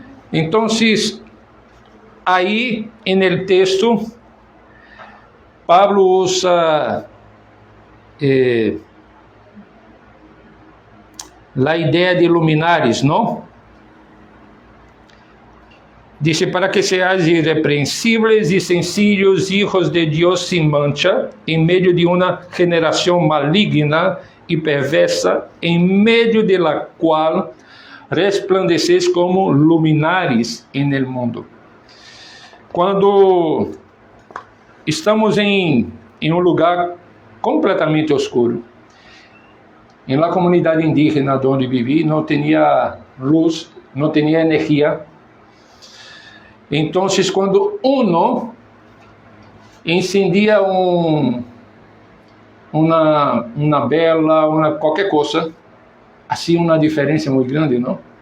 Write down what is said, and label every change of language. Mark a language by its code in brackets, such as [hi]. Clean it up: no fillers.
[pt] Então, aí, no texto, Pablo usa a ideia de luminares, não? [es] Diz, para que seáis irrepreensíveis e sencillos, hijos de Dios sin mancha, en medio de una generación maligna y perversa, en medio de la cual resplandeceis como luminares en el mundo. [pt] Quando estamos em um lugar completamente escuro, em la comunidade indígena onde vivi, não tinha luz, não tinha energia. Então, quando uno encendia uma vela, qualquer coisa, assim uma diferença muito grande, não?